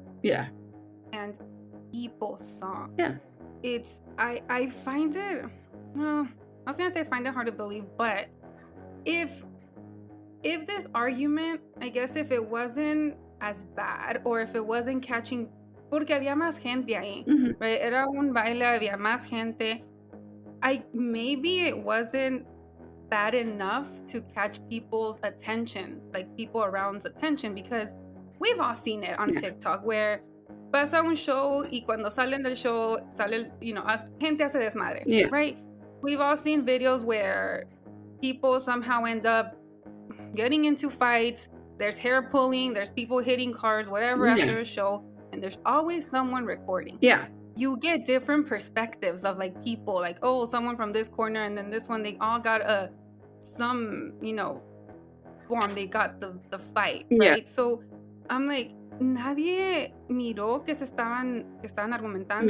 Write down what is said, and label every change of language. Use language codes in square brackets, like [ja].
[en] Yeah. And people saw. Yeah. I find it. Well, I was gonna say find it hard to believe, but if this argument, I guess if it wasn't as bad, or if it wasn't catching. [es] Porque había más gente ahí, right? Era un baile, había más gente. [en] Maybe it wasn't bad enough to catch people's attention, like people around's attention, because we've all seen it on TikTok, where [es] pasa un show y cuando salen del show, gente hace desmadre, [en] right? We've all seen videos where people somehow end up getting into fights, there's hair pulling, there's people hitting cars, whatever, after a show. And there's always someone recording. Yeah. You get different perspectives of like people, like, oh, someone from this corner and then this one, they all got some form, they got the fight, right? So I'm like, [es] nadie miró que estaban argumentando.